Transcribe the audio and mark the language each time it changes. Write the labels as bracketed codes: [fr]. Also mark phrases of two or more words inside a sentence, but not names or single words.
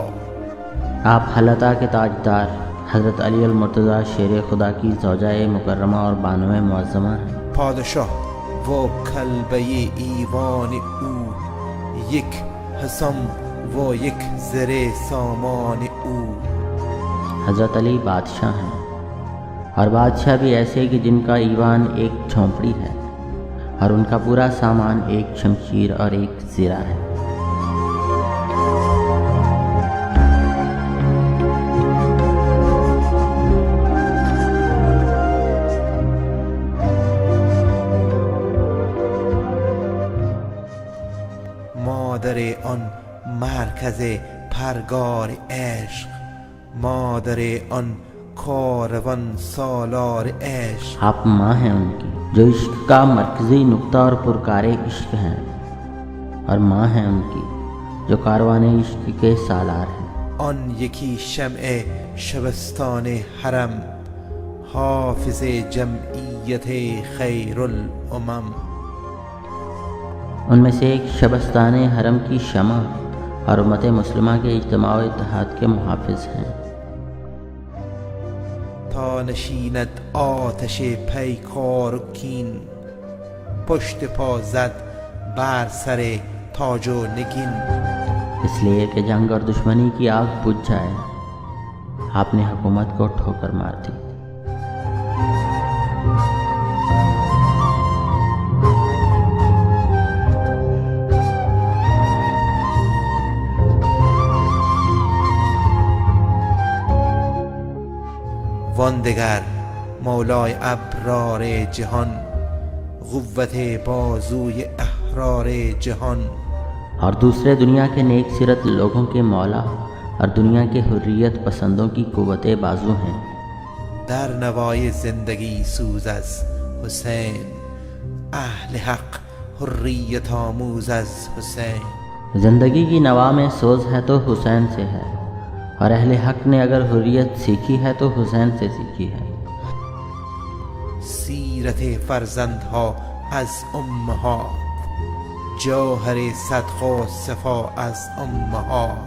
[ur] آپ حلطہ کے تاجدار حضرت علی المرتضیٰ شیر خدا کی زوجہ مکرمہ اور بانو معظمہ ہیں۔ [fa] پادشاه و کلبه ایوان او، یک حسام و یک زر سامان او. [ur] حضرت علی بادشاہ ہیں، اور بادشاہ بھی ایسے کہ جن کا ایوان ایک جھونپڑی ہے اور ان کا پورا سامان ایک شمشیر اور ایک زرہ ہے۔ [fa] مادر آن مرکز پرگار عشق، مادر آن کاروان سالار عشق. [ur] آپ ماں ہیں ان کی جو عشق کا مرکزی نقطہ اور پرکار عشق ہیں، اور ماں ہیں ان کی جو کاروان عشق کے سالار ہیں۔ [fa] آن یکی شمع شبستان حرم، حافظ جمعیت خیر الامم. [ur] ان میں سے ایک شبستان حرم کی شمع اور امت مسلمہ کے اجتماع و اتحاد کے محافظ ہیں۔ [fa] تا نشیند آتش پیکار و کین، پشت پا زد بر سر تاج و نگین. [ur] اس لیے کہ جنگ اور دشمنی کی آگ بجھ جائے، آپ نے حکومت کو ٹھوکر مار دی۔ [fa] واندگر مولای ابرار جهان، قوت بازوی احرار جهان. [ur] اور دوسرے دنیا کے نیک سیرت لوگوں کے مولا اور دنیا کے حریت پسندوں کی قوت بازو ہیں۔ [fa] در نوای زندگی سوز از حسین، اہل حق حریت آموز از حسین. [ur] زندگی کی نوا میں سوز ہے تو حسین سے ہے، اور اہل حق نے اگر حریت سیکھی ہے تو حسین سے سیکھی ہے۔ [fa] سیرت فرزندها از امهات، جوهر صدق و صفا از امهات.